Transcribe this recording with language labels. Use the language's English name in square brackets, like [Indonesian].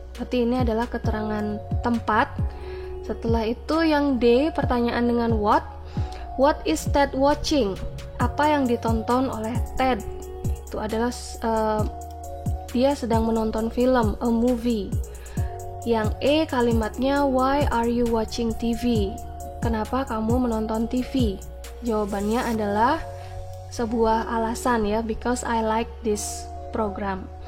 [Indonesian] Berarti ini adalah keterangan tempat. Setelah itu yang D, pertanyaan dengan what. [English] What is Ted watching? [Indonesian] Apa yang ditonton oleh Ted? Itu adalah dia sedang menonton film, [English] a movie. [Indonesian] Yang E, kalimatnya [English] why are you watching TV? [Indonesian] Kenapa kamu menonton TV? Jawabannya adalah sebuah alasan ya, [English] because I like this program.